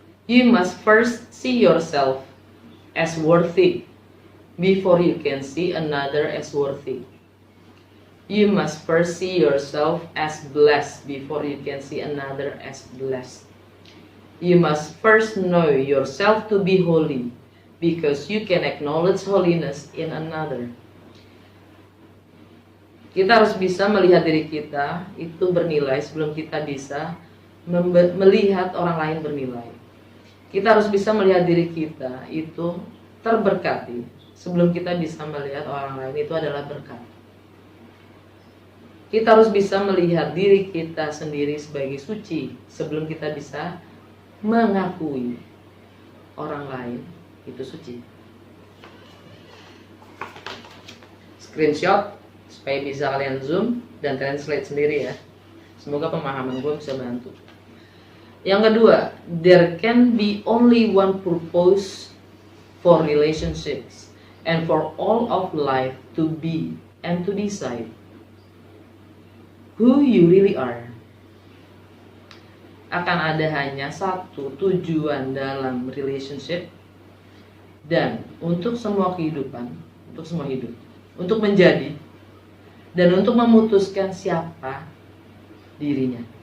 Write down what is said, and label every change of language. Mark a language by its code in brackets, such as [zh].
[en] You must first see yourself as worthy before you can see another as worthy. You must first see yourself as blessed before you can see another as blessed. You must first know yourself to be holy, because you can acknowledge holiness in another. [id] Kita harus bisa melihat diri kita itu bernilai sebelum kita bisa melihat orang lain bernilai. Kita harus bisa melihat diri kita itu terberkati sebelum kita bisa melihat orang lain itu adalah berkat. Kita harus bisa melihat diri kita sendiri sebagai suci sebelum kita bisa mengakui orang lain itu suci. Screenshot supaya bisa kalian zoom dan translate sendiri ya. Semoga pemahaman gue bisa bantu. Yang kedua, [en] there can be only one purpose for relationships and for all of life to be and to decide who you really are. [id] Akan ada hanya satu tujuan dalam relationship dan untuk semua kehidupan, untuk semua hidup, untuk menjadi dan untuk memutuskan siapa dirinya.